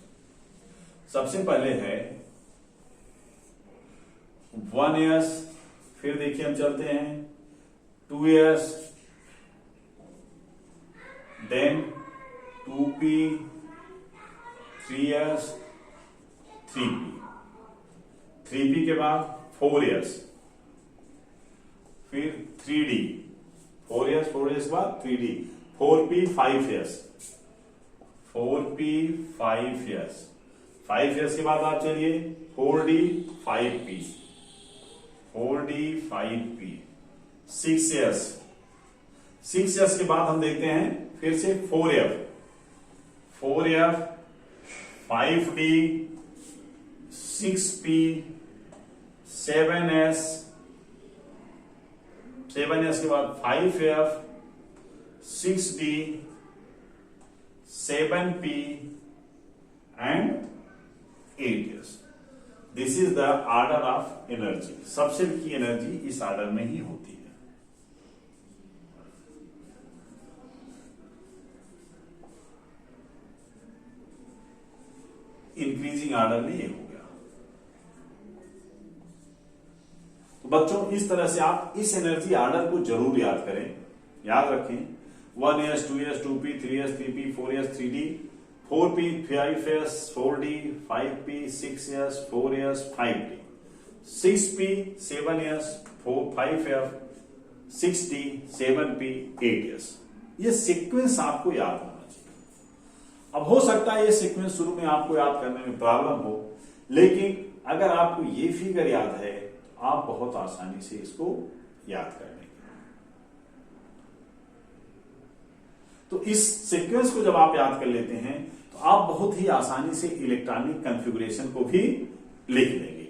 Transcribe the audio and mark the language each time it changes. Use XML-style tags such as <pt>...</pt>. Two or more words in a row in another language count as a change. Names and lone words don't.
<hi>सबसे पहले है 1s, फिर देखिए हम चलते हैं 2s, देन 2p, 3s, 3p, 3p के बाद 4s, फिर 3d, 4s, 4s के बाद 3d, 4p, 5s, 4p, 5s, 5s के बाद आप चलिए 4d, 5p, 4d, 5p, 6s, 6s के बाद हम देखते हैं फिर से 4f, 4f, 5d, 6p, 7s, 7s के बाद 5f, 6d, 7p and 8s.</hi> <en>This is the order of energy.</en> <hi>सबसेल की एनर्जी इस ऑर्डर में ही होती है।</hi> <en>increasing order</en> <hi>में ये हो गया। तो बच्चों इस तरह से आप इस एनर्जी ऑर्डर को जरूर याद करें, याद रखें। 1s, 2s, 2p, 3s, 3p, 4s, 3d, 4p, 5s, 4d, 5p, 6s, 4s, 5d, 6p, 7s, 5f, 6d, 7p, 8s। ये सीक्वेंस आपको याद होना चाहिए। अब हो सकता है ये सीक्वेंस शुरू में आपको याद करने में प्रॉब्लम हो, लेकिन अगर आपको ये फिगर याद है तो आप बहुत आसानी से इसको याद कर लेंगे। तो इस सीक्वेंस को जब आप याद कर लेते हैं तो आप बहुत ही आसानी से</hi> <en>electronic configuration</en> <hi>को भी लिख लेंगे।</hi>